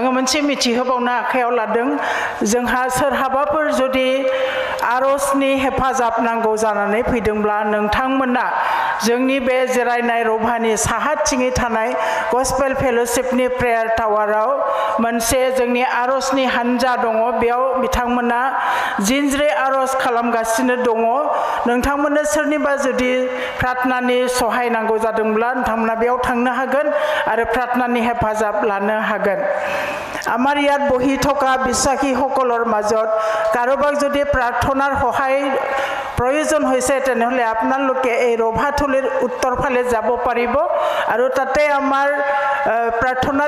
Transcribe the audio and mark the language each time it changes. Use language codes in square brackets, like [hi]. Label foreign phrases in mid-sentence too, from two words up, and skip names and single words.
[brx] मोनसे मिथिहोबावनो आखायाव लादों जोंहा सोरहाबाफोर जुदि आरजनि हेफाजाब नांगौ जानानै फैदोंब्ला नोंथांमोना जोंनि बे जिरायनाय रभानि साहाथिङै थानाय गस्पेल फेल'शिपनि प्रेयार टावाराव मोनसे जोंनि आरजनि हानजा दङ बेयाव बिथांमोना जिनज्रि आरज खालामगासिनो दङ नोंथांमोननो सोरनिबा जुदि प्रार्थनानि सहाय नांगौ जादोंब्ला नोंथांमोना बेयाव थांनो हागोन आरो प्रार्थनानि हेफाजाब लानो हागोन [as] আমাৰ ইয়াত বহি থকা বিশ্বাসীসকলৰ মাজত কাৰোবাক যদি প্ৰাৰ্থনাৰ সহায় প্ৰয়োজন হৈছে তেনেহলে আপোনালোকে এই ৰভাথলীৰ উত্তৰ ফালে যাব পাৰিব আৰু তাতে আমাৰ প্ৰাৰ্থনাৰ